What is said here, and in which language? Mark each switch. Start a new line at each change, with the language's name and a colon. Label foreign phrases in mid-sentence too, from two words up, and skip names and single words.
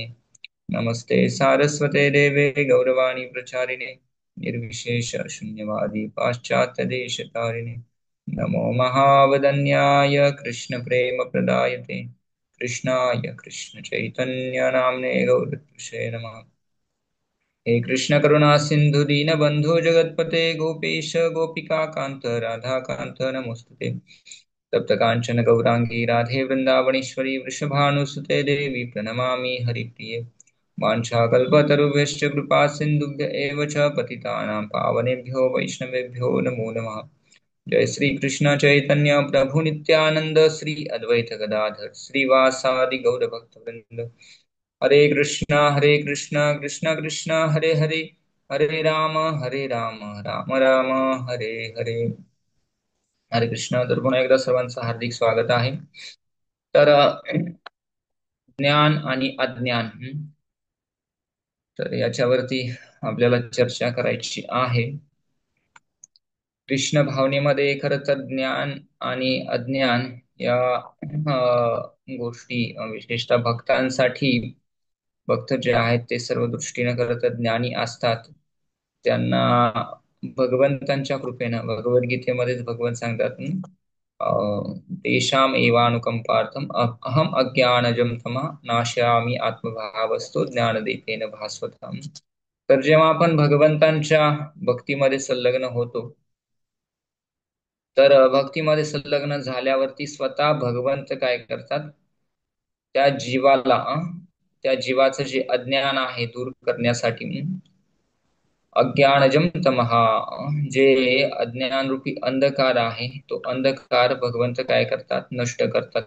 Sanskrit: नमस्ते सारस्वते देवे गौरवाणी प्रचारिणे निर्विशेष शून्यवादी पाश्चात्य देशतारिणे. नमो महावदन्याय कृष्ण प्रेम प्रदायते कृष्णाय कृष्ण चैतन्य नामने गौरतुषे नमः. हे कृष्ण करुणा सिंधु दीन बंधु जगतपते गोपेश गोपिका कांत राधा कांत नमोस्तुते. तप्त कांचन गौरांगी राधे वृंदावनेश्वरी वृषभानुसुते देवी प्रणमामि हरिप्रिये. वाञ्छाकल्पतरुभ्यश्च कृपा सिन्धुभ्य एव च पतितानां पावनेभ्यो वैष्णवेभ्यो नमो नमः. जय श्री कृष्ण चैतन्य प्रभु नित्यानंद श्री अद्वैत गदाधर श्रीवासादि गौर भक्त वृंद. हरे कृष्ण कृष्ण कृष्ण हरे हरे, हरे राम राम राम हरे हरे. हरे कृष्ण.
Marathi: तर पुन्हा एकदा सर्वांचं हार्दिक स्वागत आहे. तर ज्ञान आणि अज्ञान, तर याच्यावरती आपल्याला चर्चा करायची आहे. कृष्ण भावनेमध्ये खरं तर ज्ञान आणि अज्ञान या गोष्टी विशेषतः भक्तांसाठी, भक्त जे आहेत ते सर्व दृष्टीने खरं तर ज्ञानी असतात. त्यांना भगवंतांच्या कृपेनं, भगवद्गीतेमध्येच भगवंत सांगतात,
Sanskrit: तेषाम एवानुकंपार्थम अहम अज्ञानजम तमः नाशयामि आत्मभावस्तु ज्ञानदीपेन भास्वतम्.
Marathi: तर जेव्हा आपण भगवंतांच्या भक्तीमध्ये संलग्न होतो, तर भक्तीमध्ये संलग्न झाल्यावरती स्वतः भगवंत काय करतात, त्या जीवाला, त्या जीवाचं जे अज्ञान आहे दूर करण्यासाठी,
Sanskrit: अज्ञानजम तमहा,
Marathi: जे अज्ञान रूपी अंधकार आहे तो अंधकार भगवंत काय करतात, नष्ट करतात.